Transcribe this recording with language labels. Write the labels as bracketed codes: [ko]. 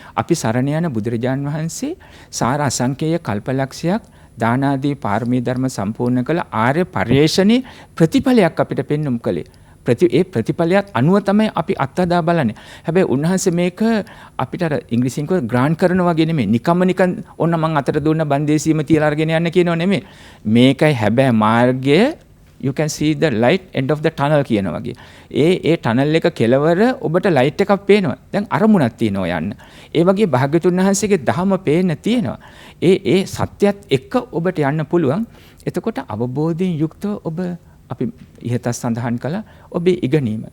[si] අපි සරණ යන බුදුරජාන් වහන්සේ සාර අසංකේය කල්පලක්ෂයක් දානාදී පාරමී ධර්ම සම්පූර්ණ කළ ආර්ය පරිශ්‍රණේ ප්‍රතිඵලයක් අපිට පෙන්වුම් කළේ. ඒ ප්‍රතිඵලයක් අනුව තමයි අපි අත්හදා බලන්නේ. හැබැයි උන්වහන්සේ මේක අපිට අර ඉංග්‍රීසියෙන් කියව ග්‍රාන්ට් කරනවා වගේ නෙමෙයි. නිකන් ඔන්න මං අතට දුන්න බන්දේසියම තියලා අරගෙන යන්න කියනව නෙමෙයි. මේකයි හැබැයි මාර්ගය [en] you can see the light end of the tunnel [si] කියනවා වගේ. ඒ tunnel එක කෙලවර ඔබට light එකක් පේනවා. දැන් අරමුණක් තියෙනවා යන්න. ඒ වගේ භාග්‍යතුන් වහන්සේගේ දහම පේන්න තියෙනවා. ඒ සත්‍යයත් එක්ක ඔබට යන්න පුළුවන්. එතකොට අවබෝධයෙන් යුක්තව ඔබ අපි ඉහත සඳහන් කළා ඔබේ ඉගෙනීම.